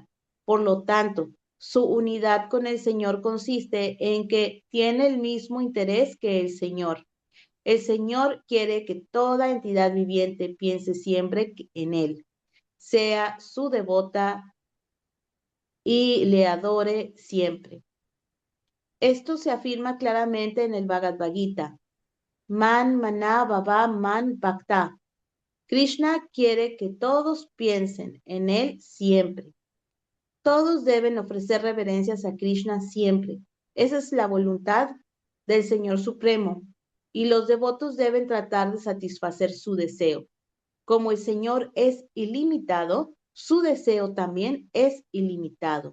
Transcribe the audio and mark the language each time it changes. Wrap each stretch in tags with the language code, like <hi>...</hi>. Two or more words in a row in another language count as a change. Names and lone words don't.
<es>Por lo tanto, su unidad con el Señor consiste en que tiene el mismo interés que el Señor. El Señor quiere que toda entidad viviente piense siempre en Él, sea su devota y le adore siempre. Esto se afirma claramente en el Bhagavad Gita.</es> <sa>Man mana baba man bhakta.</sa> <es>Krishna quiere que todos piensen en él siempre. Todos deben ofrecer reverencias a Krishna siempre. Esa es la voluntad del Señor Supremo. Y los devotos deben tratar de satisfacer su deseo. Como el Señor es ilimitado, su deseo también es ilimitado.</es>